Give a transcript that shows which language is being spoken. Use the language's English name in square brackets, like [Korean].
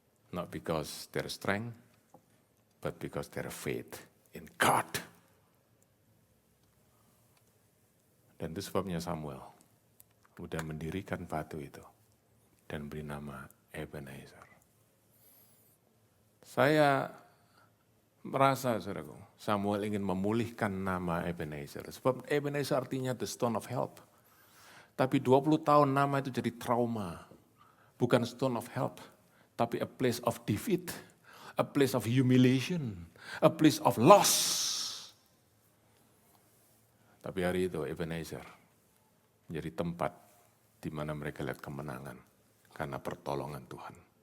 [English] Not because their strength, but because their faith in God. [Indonesian] Dan itu sebabnya Samuel sudah mendirikan batu itu dan beri nama Ebenezer. Saya merasa, saudaraku, Samuel ingin memulihkan nama Ebenezer. Sebab Ebenezer artinya [English] the stone of help. [Indonesian] Tapi 20 tahun nama itu jadi trauma. Bukan [English] stone of help, [Indonesian] tapi [English] a place of defeat, a place of humiliation, a place of loss. [Indonesian] Tapi hari itu Ebenezer menjadi tempat di mana mereka lihat kemenangan karena pertolongan Tuhan.